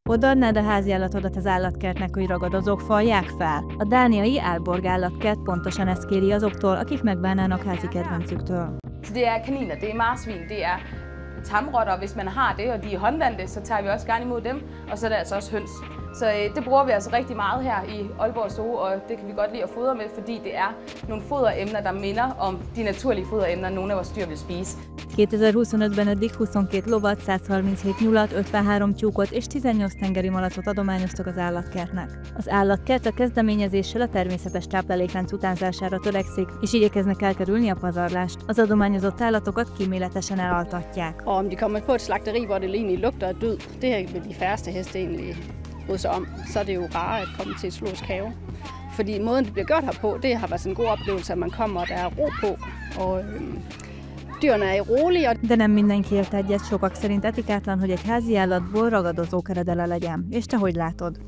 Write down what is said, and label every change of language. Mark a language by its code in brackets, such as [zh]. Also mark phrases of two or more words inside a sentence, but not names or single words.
[hu] Odaadnád a háziállatodat az állatkertnek, hogy ragadozók falják fel? A dániai Aalborg állatkert pontosan ezt kéri azoktól, akik megbánnának házi kedvencüktől. [da] Så det er kaniner, det er marsvin, det er tamrotter, hvis man har det, og de er håndvandte, så tager vi også gerne imod dem, og så er der altså også høns. Så det bruger vi altså rigtig meget her i Aalborg Zoo, og det kan vi godt lide at fodre med, fordi det er nogle foderemner, der minder om de naturlige foderemner, nogle af vores dyr vil spise. [hu] 2025-ben eddig 22 lovat, 137 nyulat, 53 tyúkot és 18 tengeri malacot adományoztak az állatkertnek. Az állatkert a kezdeményezéssel a természetes tápláléklánc utánzására törekszik, és igyekeznek elkerülni a pazarlást. Az adományozott állatokat kíméletesen elaltatják. [da] Og om de kommer på et slagteri, hvor det egentlig lugter af død, det vil de færreste heste egentlig bryde sig om. Så er det jo rart at komme til et zoologisk have. Fordi måden det bliver gjort her på, det har været sådan en god oplevelse, at man kommer og der er ro på. Og dyrene er rolige. [hu] De nem mindenki ért egyet, sokak szerint etikátlan, hogy egy házi állatból ragadozó eredele legyen. És te hogy látod?